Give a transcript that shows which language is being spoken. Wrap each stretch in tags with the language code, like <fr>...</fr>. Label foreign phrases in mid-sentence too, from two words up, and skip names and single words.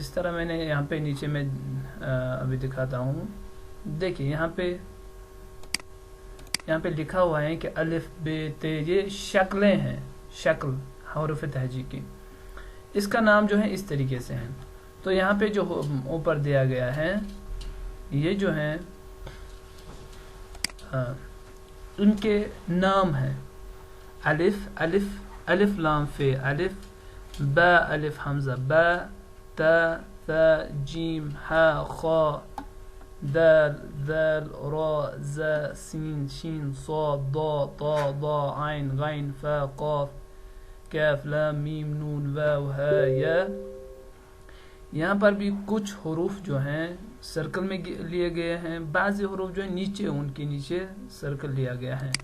<ur>جس طرح میں نے یہاں پہ نیچے میں ابھی دکھاتا ہوں، دیکھیں یہاں پہ لکھا ہوا ہے کہ الف ب ت، یہ شکلیں ہیں، شکل حروف تہجی کی. اس کا نام جو ہے اس طریقے سے ہیں. تو یہاں پہ جو اوپر دیا گیا ہے یہ جو ہیں ان کے نام ہیں.</ur> <ar>الف لام ف، الف با، الف حمزہ با، تا ثا جیم ہا خا دال ذال را زا سین شین صاد ضا طا ضا عین غین فا قاف کاف لام میم نون واو ہا یا.</ar> <ur>یہاں پر بھی کچھ حروف جو ہیں سرکل میں لیے گئے ہیں، بعض حروف جو ہیں نیچے ان کے نیچے سرکل لیا گیا ہے.</ur>